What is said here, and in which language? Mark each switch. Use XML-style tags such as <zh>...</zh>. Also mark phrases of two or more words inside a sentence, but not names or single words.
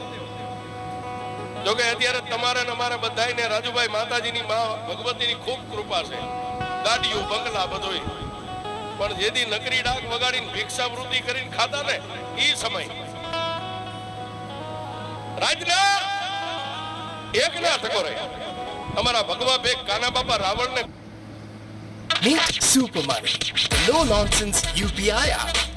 <gu>જોકે અત્યારે તમારે ને અમારે બધાને રાજુભાઈ માતાજીની માં ભગવતીની ખૂબ કૃપા છે, ગાડીઓ બંગલા બધું. પણ જેથી નકરી ડાક વગાડીને ભિક્ષાવૃત્તિ કરીને ખાતા ને, ઈ સમય રાજના એકના ટકોરે અમારા ભગવા ભેખ કાના બાપા રાવણને.</gu> <en>Meet Super Money, the no-nonsense UPI app.</en>